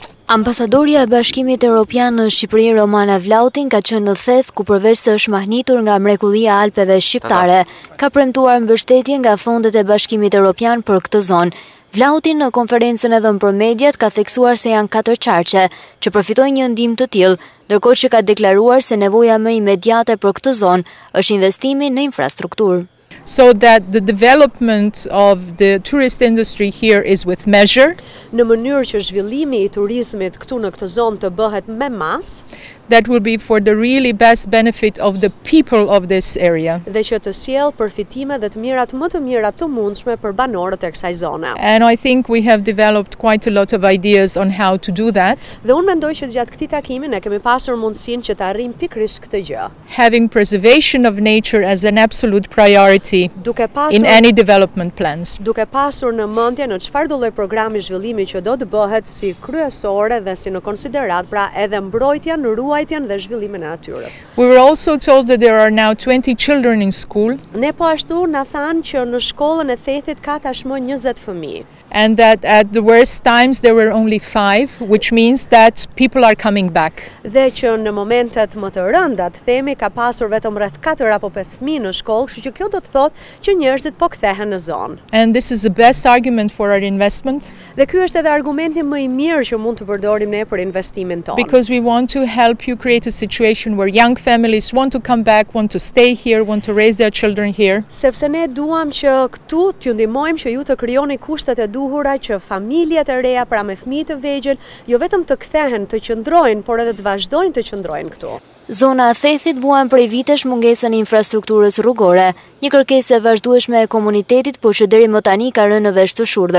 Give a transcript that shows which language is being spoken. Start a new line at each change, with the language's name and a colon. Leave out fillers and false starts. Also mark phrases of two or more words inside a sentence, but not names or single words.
Albanian: Ambasadorja e Bashkimit Evropian në Shqipëri Romana Vlautin ka qenë në Theth ku përveç se është mahnitur nga mrekullia e Alpeve shqiptare, ka premtuar mbështetje nga fondet e Bashkimit Evropian për këtë zonë. Vlautin në konferencën e dhënë për mediat ka theksuar se janë 4 qarqe që përfitojnë një ndihmë të tillë, ndërkohë që ka deklaruar se nevoja më imediate për këtë zonë është investimi në infrastrukturë.
English: So that the development of the tourist industry here is with measure.
Albanian: Në mënyrë që zhvillimi i turizmit këtu në këtë zonë të bëhet me mas.
English: That will be for the really best benefit of the people of this area.
Albanian: Dhe që të sjellë përfitime dhe të mirat më të mira të mundshme për banorët e kësaj zone.
English: And I think we have developed quite a lot of ideas on how to do that.
Albanian: Dhe unë mendoj që gjatë këtij takimi ne kemi pasur mundësinë që të arrijmë pikërisht këtë gjë.
English: Having preservation of nature as an absolute priority in any development plans.
Albanian: Duke pasur në mendje në çfarëdo lloj programi zhvillimi që do të bëhet si kryesore dhe si në konsiderat, pra edhe mbrojtjen, ruajtjen dhe zhvillimin e natyrës.
English: We were also told that there are now 20 children in school.
Albanian: Ne po ashtu na thanë që në shkollën e Thethit ka tashmë 20 fëmijë.
English: And that at the worst times there were only 5, which means that people are coming back.
Albanian: Dhe që në momentet më të rënda, themi, ka pasur vetëm rreth 4 apo 5 fëmijë në shkollë, kështu që kjo do të thotë që njerëzit po kthehen në zonë.
English: And this is the best argument for our investment.
Albanian: Dhe ky është edhe argumenti më i mirë që mund të përdorim ne për investimin tonë.
English: Because we want to help you create a situation where young families want to come back, want to stay here, want to raise their children here.
Albanian: Sepse ne duam që këtu t'ju ndihmojmë që ju të krijoni kushtet e duhura që familjet e reja, pra me fëmijë të vegjël, jo vetëm të kthehen, të qëndrojnë, por edhe të vazhdojnë të qëndrojnë këtu. Zona e Thethit vuan prej vitesh mungesën e infrastrukturës rrugore, një kërkesë e vazhdueshme e komunitetit, por që deri më tani ka rënë në vesh të shurdhër.